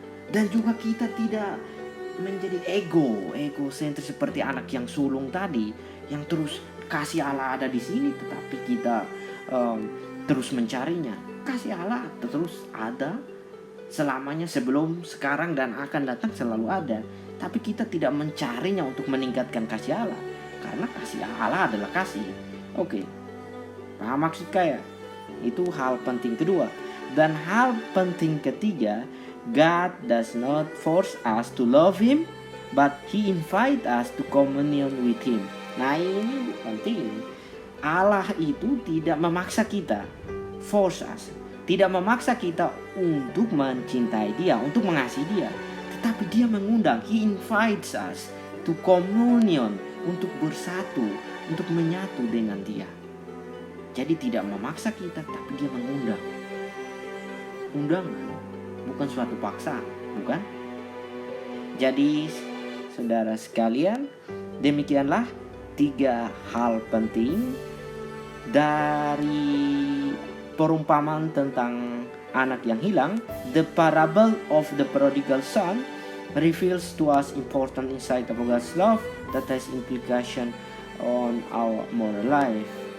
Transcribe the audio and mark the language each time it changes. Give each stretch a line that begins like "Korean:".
Indonesian: Dan juga kita tidak menjadi egosentris seperti anak yang sulung tadi, yang terus kasih Allah ada di sini, tetapi kita terus mencarinya. Kasih Allah terus ada selamanya, sebelum, sekarang, dan akan datang selalu ada. Tapi kita tidak mencarinya untuk meningkatkan kasih Allah, karena kasih Allah adalah kasih. Oke, paham maksud saya? Itu hal penting kedua. Dan hal penting ketiga,
English: God does not force us to love Him, but He invite us to communion with Him.
Indonesian: Nah ini penting. Allah itu tidak memaksa kita,
English: force us,
Indonesian: tidak memaksa kita untuk mencintai Dia, untuk mengasihi Dia, tetapi Dia mengundang.
English: He invites us to communion,
Indonesian: untuk bersatu, untuk menyatu dengan Dia. Jadi tidak memaksa kita, tapi Dia mengundang. Undangan, bukan suatu paksa, bukan? Jadi saudara sekalian, demikianlah 3 hal penting dari perumpamaan tentang anak yang hilang.
English: The parable of the prodigal son reveals to us important insight of God's love that has implication on our moral life.